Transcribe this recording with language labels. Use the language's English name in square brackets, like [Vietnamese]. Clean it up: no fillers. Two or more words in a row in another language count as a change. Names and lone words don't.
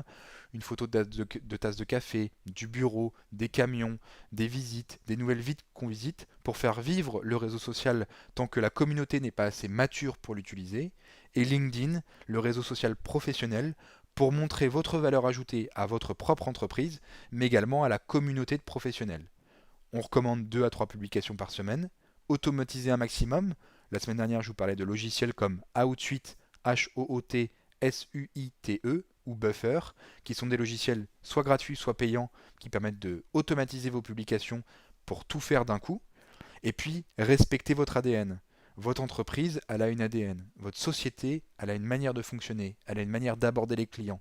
[French] Une photo de tasse de café, du bureau, des camions, des visites, des nouvelles villes qu'on visite pour faire vivre le réseau social tant que la communauté n'est pas assez mature pour l'utiliser. Et LinkedIn, le réseau social professionnel, pour montrer votre valeur ajoutée à votre propre entreprise, mais également à la communauté de professionnels. On recommande 2 à 3 publications par semaine, automatiser un maximum. La semaine dernière, je vous parlais de logiciels comme Outsuite, H-O-O-T-S-U-I-T-E ou Buffer, qui sont des logiciels soit gratuits, soit payants, qui permettent de automatiser vos publications pour tout faire d'un coup. Et puis, respectez votre ADN. Votre entreprise, elle a une ADN. Votre société, elle a une manière de fonctionner. Elle a une manière d'aborder les clients.